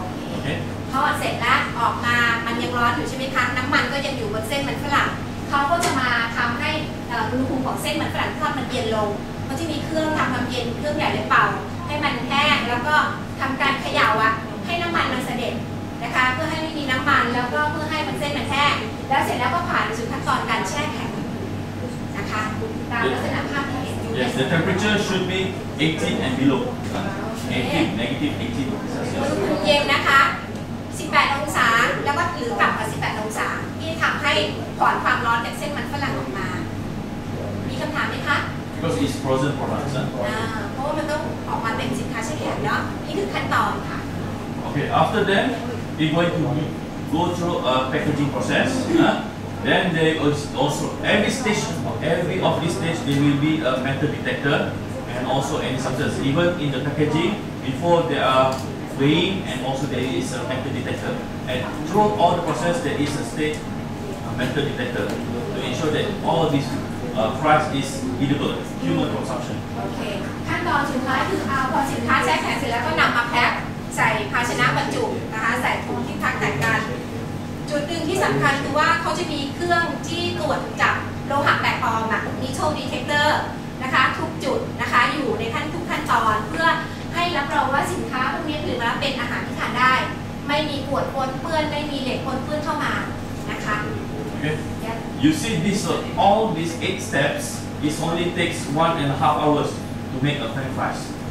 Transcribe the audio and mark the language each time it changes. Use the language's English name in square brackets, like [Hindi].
[Thai] โอเคทอดเสร็จแล้วออกมามันยังร้อนอยู่ใช่ไหมคะน้ำมันก็ยังอยู่บนเส้นมันฝรั่งเขาก็จะมาทำให้อุณหภูมิของเส้นมันฝรั่งทอดมันเย็นลงเขาจะมีเครื่องทำน้ำเย็นเครื่องใหญ่เลยเป่าให้มันแห้งแล้วก็ทำการเขย่าให้น้ำมันมันเสด็จนะคะเพื่อให้ไม่มีน้ำมันแล้วก็เพื่อให้มันเส้นมันแห้งแล้วเสร็จแล้วก็ผ่านสู่ขั้นตอนการแช่แข็งนะคะตามลักษณะภาพที่เห็นอยู่ [English] Yes, the temperature should be 18 and below. 18, negative 18 [Thai] อุณห [English] Celsius. [Thai] ภูมิเย็นนะคะ 18 องศาแล้วก็หรือต่ำกว่า 18 องศาที่ทำให้ผ่อนความร้อนจากเส้นมันฝรั่งออกมา มีคำถามไหมคะ [English] Because it's frozen products. [Thai] เพราะว่ามันต้องออกมาเป็นสินค้าแช่แข็งเนาะนี่คือขั้นตอนค่ะ [English] Okay, after that, we're going to go through a packaging process. Then there is also every stage, every of these stage, there will be a metal detector and also any substance. Even in the packaging, before they are weighing, and also there is a metal detector. And throughout all the process, there is a stage metal detector to ensure that all these fries is edible, human consumption. [Thai] โอเคขั้นตอนสุดท้ายคือเอาพอสินค้าแช่แข็งเสร็จแล้วก็นำมาแพ็คใส่ภาชนะบรรจุนะคะใส่ถุงที่พักแต่งกันจุดหนึ่งที่สำคัญคือว่าเขาจะมีเครื่องที่ตรวจจับโลหะแปลกปลอมmetal detector นะคะทุกจุดนะคะอยู่ในทุกขั้นตอนเพื่อให้รับรองว่าสินค้าพวกนี้ถือว่าเป็นอาหารที่ทานได้ไม่มีขวดปนเปื้อนไม่มีเหล็กปนเปื้อนเข้ามานะคะ [English] Okay. You see this, all these 8 steps, it only takes 1.5 hours to make a French fries.